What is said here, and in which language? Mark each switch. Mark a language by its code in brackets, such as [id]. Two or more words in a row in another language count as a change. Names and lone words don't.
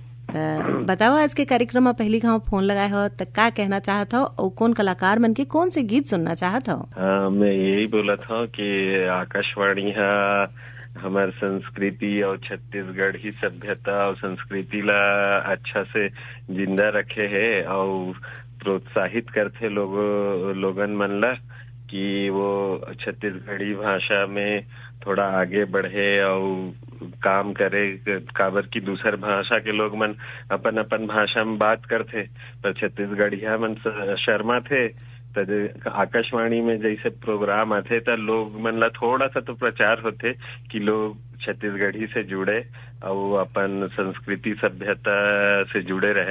[hne] तो बताओ आज के कार्यक्रम में पहली कहाँ फोन लगाए हो तो क्या कहना चाहत हो और कौन कलाकार मन के कौन से गीत सुनना चाहत हो? हाँ मैं यही बोला था कि आकाशवाणी है हमार संस्कृति और छत्तीसगढ़ी सभ्यता और संस्कृति ला अच्छा से जिंदा रखे है और प्रोत्साहित करते लोगन मन ला कि वो छत्तीसगढ़ी भाषा में थोड़ा आगे बढ़े और काम करे। काबर की दूसर भाषा के लोग मन अपन अपन भाषा में बात करते, पर छत्तीसगढ़िया मन शर्मा थे। तो आकाशवाणी में जैसे प्रोग्राम आते तो लोग मन ला थोड़ा सा तो प्रचार होते कि लोग छत्तीसगढ़ी से जुड़े और अपन संस्कृति सभ्यता से जुड़े रहे।